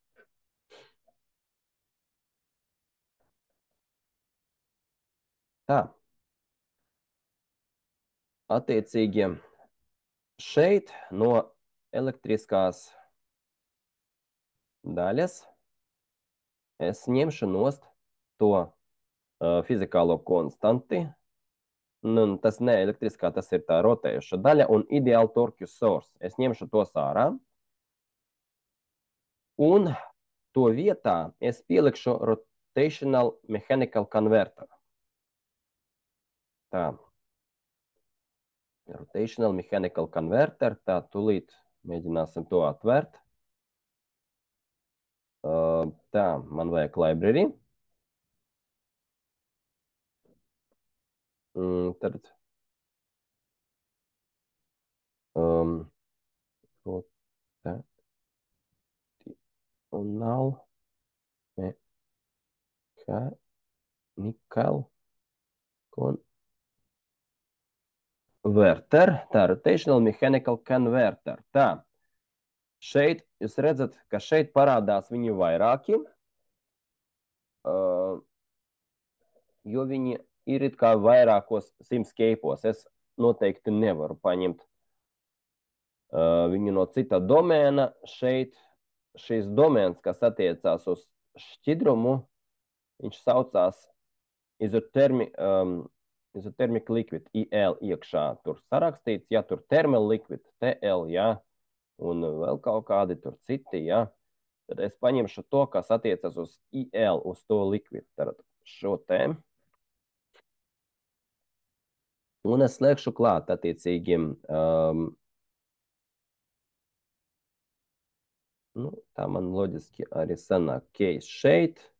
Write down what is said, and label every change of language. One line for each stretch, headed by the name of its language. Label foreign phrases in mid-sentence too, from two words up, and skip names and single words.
Latvian: Tā, attiecīgi šeit no elektriskās daļas es ņemšu nost to fizikālo konstanti. Nu, tas ne elektriskā, tas ir tā rotējuša daļa un
English: ideal torque source.
Latvian: Es ņemšu tos ārā. Un to vietā es pielikšu
English: rotational mechanical converter.
Latvian: Tā.
English: Rotational mechanical converter.
Latvian: Tā, tūlīt mēģināsim to atvērt. Tā, man vajag library.
English: Tad rotational mechanical converter. Tā, rotational mechanical converter.
Latvian: Tā. Šeit jūs redzat, ka šeit parādās viņu vairāki, jo viņi ir it kā vairākos simscape'os. Es noteikti nevaru paņemt viņu no cita domēna. Šeit šis domēns, kas attiecās uz šķidrumu, viņš saucās
English: isothermic liquid,
Latvian: IL iekšā tur sarakstīts, ja tur
English: thermal liquid,
Latvian: TL, ja, un vēl kaut kādi tur citi, ja. Tad es paņemšu to, kas attiecas uz IL, uz to liquid, tad šo te. Un es slēgšu klāt attiecīgi, nu, tā man loģiski arī sanāk case šeit.